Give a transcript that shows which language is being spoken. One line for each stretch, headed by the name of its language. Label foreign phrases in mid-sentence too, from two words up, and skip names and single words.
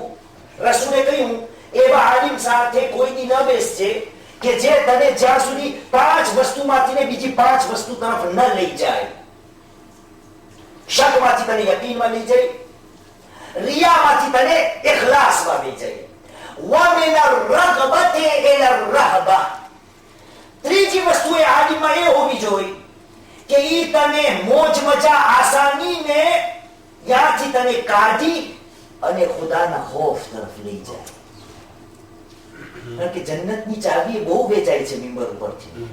Gujarati: રસૂલે કહ્યું એવા આલિમ સાથે કોઈ દી ન બેસજે કે જે તને જ્યાં સુધી 5 વસ્તુમાંથી બીજી 5 વસ્તુ તરફ ન લઈ જાય. શકમાંથી તને યકીનમાં લઈ જાય, રિયામાંથી તને ઇખલાસમાં લઈ જાય,
Arabic: وَمِنَ الرَّغْبَةِ إِلَى الرَّهْبَةِ.
Gujarati: ત્રીજી વસ્તુ એ આલિમમાં એ હોવી જોઈએ કે ઈ તને મોજ મજા આસાનીને ત્યાંથી તને કાઢી અને ખુદાના ખૌફ તરફ લઈ જાય. કારણ કે જન્નતની ચાવી બહુ વેચાય છે મિંબર ઉપરથી.